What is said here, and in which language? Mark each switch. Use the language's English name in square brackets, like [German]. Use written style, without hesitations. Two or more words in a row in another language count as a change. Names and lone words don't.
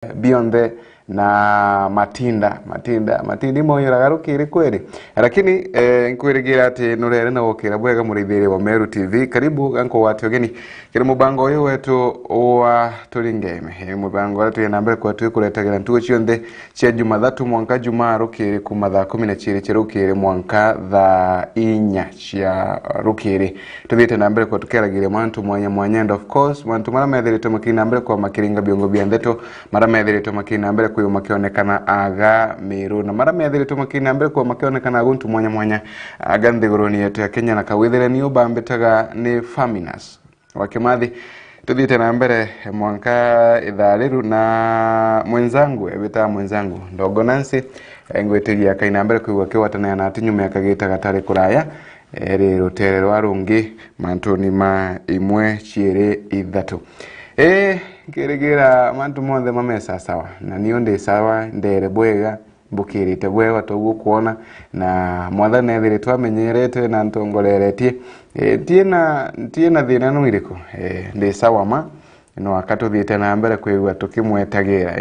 [Meru] Beyond na matinda imo iragaruki kweli, lakini nkwirigira ati nurere na gukira bwega murithiri wa Meru TV. Karibu ganko watu geni kiri mubango uyu wetu wa turingeme mubango wetu ya nambere kwa tuwe kuletagira ntuwe chionde chia Jumathatu mwanka Jumaa rukiri kuma thaa 12 chirukiri mwanka thaa 4 chia rukiri tuthite nambere kwa tukeragira mantu mwanya [English] and of course [Meru] mantu mara metherito makina nambere kwa makiringa biongo biandeto mara metherito makina nambere kwa makionekana aga Meru na mara metherito makina nambere kwa makionekana aguntu mwanya aga nthiguruni yetu ya Kenya na kawithire ni ubambitaga ni Faminas wakimathi tuthite na mbere mwanka ithariru na mwenzangu ndogo Nancy ngwetigia kaina mbere kuigwa kiwatana na atinyu miaka gita gatari kuraya eri rutere rwa rungi mantuni ma imwe chiere ithatu ngirigira mantu monthe mamesa sawa na niyo ndi sawa ndere bwega mbukirite bwega tugukuona na mwathani ethire twamenyerete na ntongoreretie tiena thina no iriko ndi sawa ma no wakatuthiite na mbere kwigwa tukimwetagira